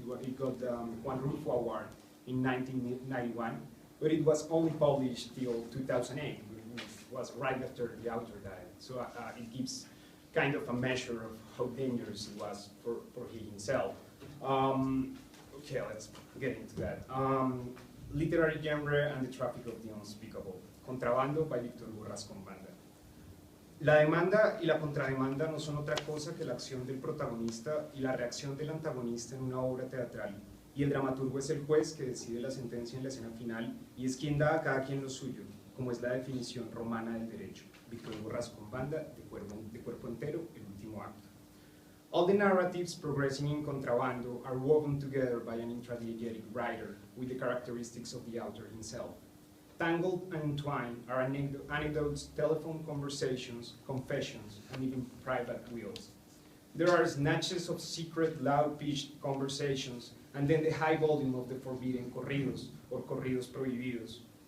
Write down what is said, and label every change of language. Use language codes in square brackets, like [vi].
[en] It got the Juan Rulfo Award in 1991, but it was only published till 2008, which was right after the author died. So it gives kind of a measure of how dangerous it was for he himself. Okay, let's get into that. Literary genre and the traffic of the unspeakable. Contrabando by Hugo Rasco, Banda. [es] La demanda y la contrademanda no son otra cosa que la acción del protagonista y la reacción del antagonista en una obra teatral. Y el dramaturgo es el juez que decide la sentencia en la escena final y es quien da a cada quien lo suyo, como es la definición romana del derecho. Hugo Rasco, Banda, de cuerpo entero, el último acto. [en] All the narratives progressing in Contrabando are woven together by an intradiegetic writer with the characteristics of the author himself. Tangled and entwined are anecdotes, telephone conversations, confessions, and even private wills. There are snatches of secret, loud-pitched conversations, and then the high volume of the forbidden corridos, or corridos prohibidos.